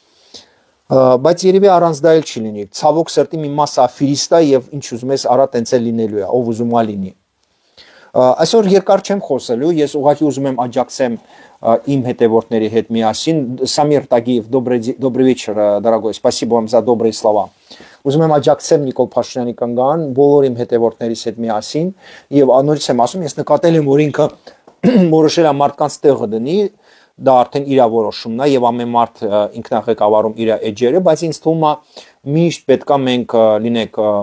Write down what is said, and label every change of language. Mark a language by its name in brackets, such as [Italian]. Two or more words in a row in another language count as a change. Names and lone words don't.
[Armenian] Բայց երևի առանց դա էլ չի լինի։ Ցավոք սրտի մի մասը աֆիրիստ է եւ ինչ ուզում ես արա տենց էլ լինելու է, ով ուզում է լինի։ Այսօր երկար չեմ խոսելու, ես ուղղակի ուզում եմ աջակցեմ им հետևորդների հետ միասին։ Самир Тагиев, [Russian] добрый вечер, дорогой. Спасибо вам за добрые слова. [Armenian] Ուզում եմ աջակցեմ Նիկոլ Փաշինյանի կանգան բոլոր իմ հետևորդներից հետ միասին եւ անորից եմ ասում, ես նկատել եմ, որ ինքը որոշել է մարդկանց տեղը դնի, դա արդեն իր որոշումն է եւ ամեն մարդ ինքնաղեկավարում իր էջերը, բայց ինձ թվում է միշտ պետքա մենք լինենք,